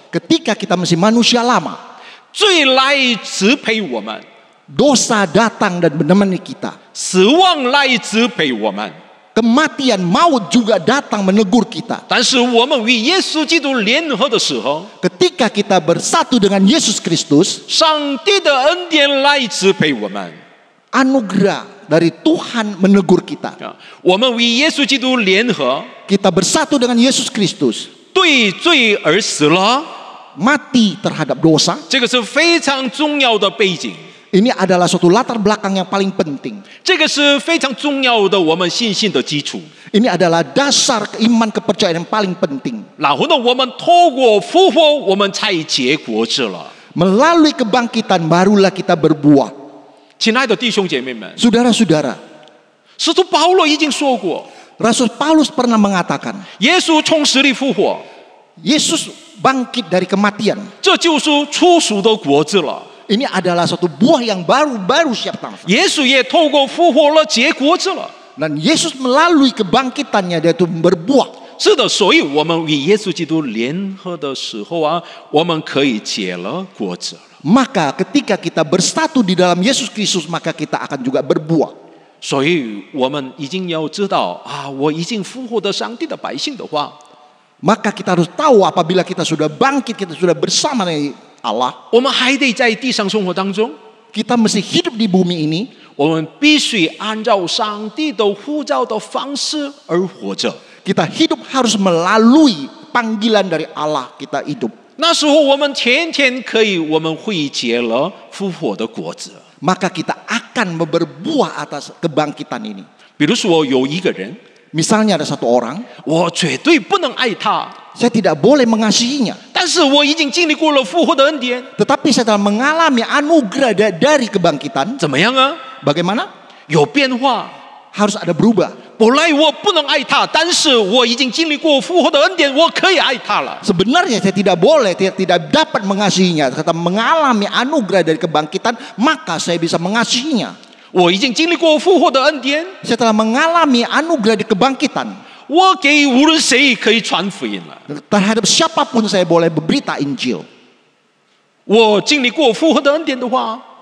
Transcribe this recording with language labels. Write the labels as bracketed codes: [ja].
[id] Ketika kita masih manusia lama, [zh] 罪来支配我们， [id] dosa datang dan menemani kita. [zh] 死亡来支配我们。 [id] Kematian, maut juga datang menegur kita. [zh] 但是我们与耶稣基督联合的时候， [id] Ketika kita bersatu dengan Yesus Kristus, [zh] 上帝的恩典来支配我们。 [id] anugerah dari Tuhan menegur kita. [zh] 我们与耶稣基督联合， [id] Kita bersatu dengan Yesus Kristus, [zh] 对罪而死了， [id] mati terhadap dosa. [zh] 这个是非常重要的背景， [id] Ini adalah suatu latar belakang yang paling penting. [zh] 这个是非常重要的我们信心的基础。 [id] Ini adalah dasar iman kepercayaan yang paling penting. [zh] 然后呢，我们透过复活，我们才结果子了。 [id] Melalui kebangkitan barulah kita berbuah. [zh] 亲爱的弟兄姐妹们， [id] Saudara-saudara, [zh] 使徒保罗已经说过， [id] Rasul Paulus pernah mengatakan, [zh] 耶稣从死里复活， [id] Yesus bangkit dari kematian. [zh] 这就是初熟的果子了。 [id] Ini adalah suatu buah yang baru siap tanam. [zh] 耶稣也透过复活了结果子了。 [id] Dan Yesus melalui kebangkitannya dia itu berbuah. [zh] 是的，所以我们与耶稣基督联合的时候啊，我们可以结了果子了。 [id] Maka ketika kita bersatu di dalam Yesus Kristus, maka kita akan juga berbuah. [zh] 所以我们已经要知道啊，我已经复活的上帝的百姓的话， [id] Maka kita harus tahu apabila kita sudah bangkit, kita sudah bersama dengan Allah, [zh] 我们还得在地上生活当中， [id] kita mesti hidup di bumi ini. [zh] 我们必须按照上帝的呼召的方式而活着。 [id] Kita hidup harus melalui panggilan dari Allah, kita hidup. [zh] 那时候我们天天可以，我们会结了复活的果子。 [id] Maka kita akan berbuah atas kebangkitan ini. [zh] 比如说有一个人， [id] Misalnya ada satu orang, [zh] 我绝对不能爱他， [id] saya tidak boleh mengasihinya. [zh] 但是我已经经历过了复活的恩典， [id] Tetapi saya telah mengalami anugerah dari kebangkitan. [zh] 怎么样啊？ [id] Bagaimana? [zh] 有变化。 [id] Harus ada berubah. [zh] 本来我不能爱他，但是我已经经历过复活的恩典，我可以爱他了。 [id] Sebenarnya saya tidak boleh, tidak dapat mengasihinya. Kata mengalami anugerah dari kebangkitan, maka saya bisa mengasihinya. [zh] 我已经经历过复活的恩典， [id] Saya telah mengalami anugerah di kebangkitan. [zh] 我给无论谁可以传福音了。 [id] Terhadap siapapun saya boleh berberita Injil. [zh] 我经历过复活的恩典的话，